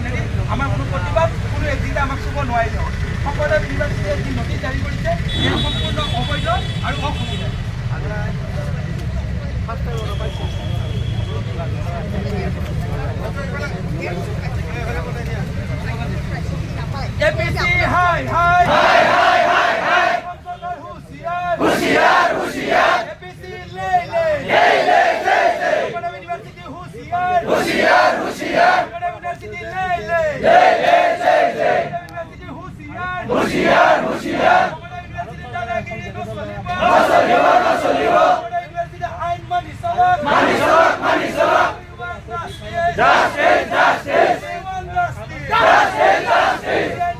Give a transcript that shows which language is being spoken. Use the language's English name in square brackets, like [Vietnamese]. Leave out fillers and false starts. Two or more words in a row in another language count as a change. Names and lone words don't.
[Assamese] অলৰেডি আমাৰ কোনো প্ৰতিবাদ কোনো এজিতে আমাক চুব নোৱাৰিলে হয়। সকলোৱে ইউনিভাৰ্চিটিয়ে যি নটিচ জাৰি কৰিছে এই সম্পূৰ্ণ অবৈধ আৰু অসংবিধানিক। এপিচি হাই হাই হাই হাই হাই হাই হুঁশিয়ার হুঁশিয়ার হুঁশিয়ার এপিসি লে লে লে লে লে লে কলকাতা ইউনিভার্সিটি হুঁশিয়ার হুঁশিয়ার হুঁশিয়ার কলকাতা ইউনিভার্সিটি লে লে লে লে লে লে ইউনিভার্সিটি হুঁশিয়ার হুঁশিয়ার হুঁশিয়ার কলকাতা ইউনিভার্সিটি দাদাগিরি নচলিব কলকাতা ইউনিভার্সিটি আইন মানি চলক জাস্টিস জাস্টিস জাস্টিস জাস্টিস